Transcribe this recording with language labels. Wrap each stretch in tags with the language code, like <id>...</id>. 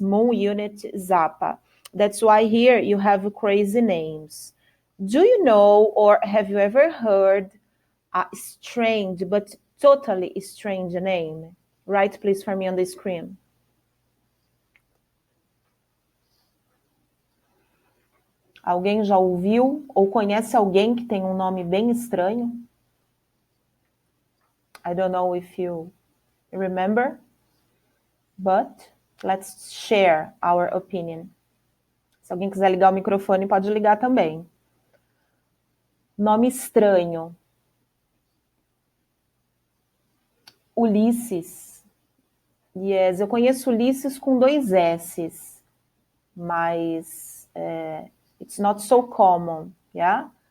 <en>Moon Unit Zappa. That's why here you have crazy names. Do you know or have you ever heard a strange but totally strange name? Write, please, for me on the screen.</en> <pt>Alguém já ouviu ou conhece alguém que tem um nome bem estranho?</pt> <en>I don't know if you Remember? But let's share our opinion.</en> <pt>Se alguém quiser ligar o microfone, pode ligar também. Nome estranho.</pt> <en>Ulisses. Yes,</en> <pt>eu conheço Ulisses com 2 S's, mas</pt> <en>it's not so common, yeah?</en>